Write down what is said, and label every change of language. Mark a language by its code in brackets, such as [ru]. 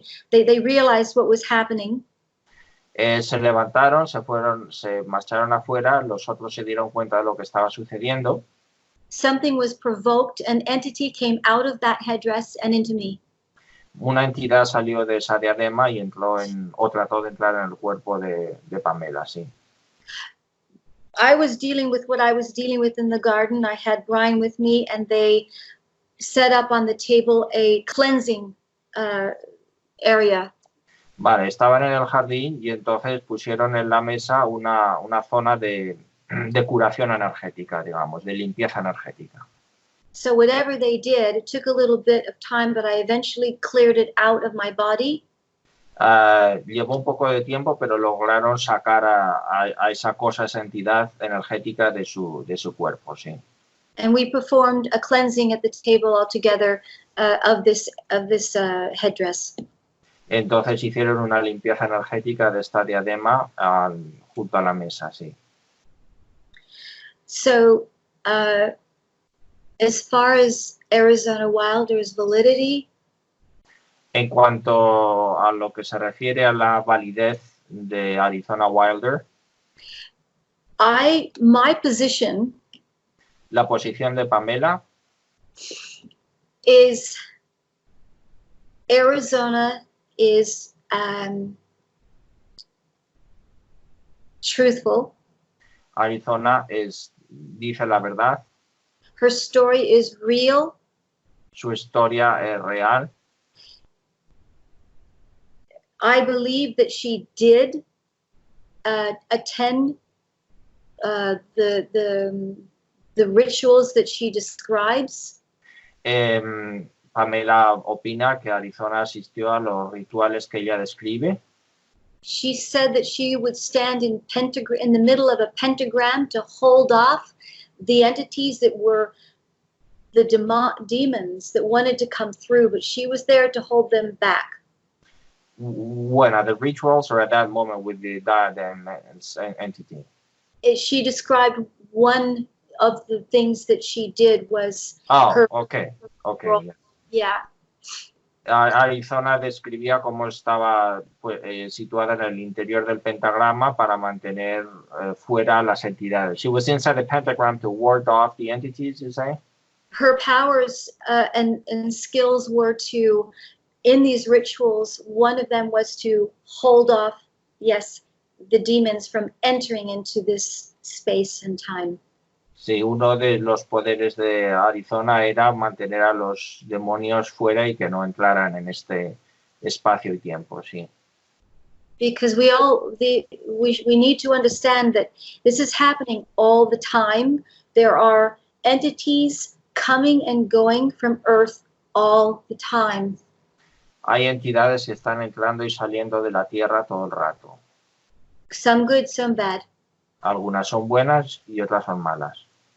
[en] They realized what was happening. [es] Se levantaron, se marcharon afuera, los otros se dieron cuenta de lo que estaba sucediendo. [en] Something was provoked, an entity came out of that headdress and into me. [es] Una entidad salió de esa diadema y trató de entrar en el cuerpo de Pamela, sí. [en] I was dealing with what I was dealing with in the garden. I had Brian with me and they set up on the table a cleansing area. [es] Vale, estaban en el jardín y entonces pusieron en la mesa una zona de curación energética, digamos, de limpieza energética. [en] So whatever they did, it took a little bit of time, but I eventually cleared it out of my body. [es] Llevó un poco de tiempo, pero lograron sacar a esa cosa, esa entidad energética de su cuerpo, sí. [en] And we performed a cleansing at the table altogether of this headdress. [es] Entonces hicieron una limpieza energética de esta diadema junto a la mesa, sí. [en] So, as far as Arizona Wilder's validity, [es] en cuanto a lo que se refiere a la validez de Arizona Wilder, [en] my position, [es] la posición de Pamela, [en] is Arizona is truthful. [es] Arizona dice la verdad. [en] Her story is real. [es] Su historia es real. [en] I believe that she did attend the rituals that she describes. [es] Pamela opina que Arizona asistió a los rituales que ella describe. [en] She said that she would stand in the middle of a pentagram to hold off the entities that were the demons that wanted to come through, but she was there to hold them back. When at the rituals or at that moment with that entity? She described one of the things that she did was okay. Yeah. [es] Arizona describía cómo estaba situada en el interior del pentagrama para mantener fuera las entidades. [en] She was inside the pentagram to ward off the entities, you say? Her powers and skills were to, in these rituals, one of them was to hold off, the demons from entering into this space and time. [es] Sí, uno de los poderes de Arizona era mantener a los demonios fuera y que no entraran en este espacio y tiempo, sí. [en] Because we need to understand that this is happening all the time. There are entities coming and going from Earth all the time. [es] Hay entidades que están entrando y saliendo de la Tierra todo el rato. [en] Some good, some bad. [es] Algunas son buenas y otras son malas.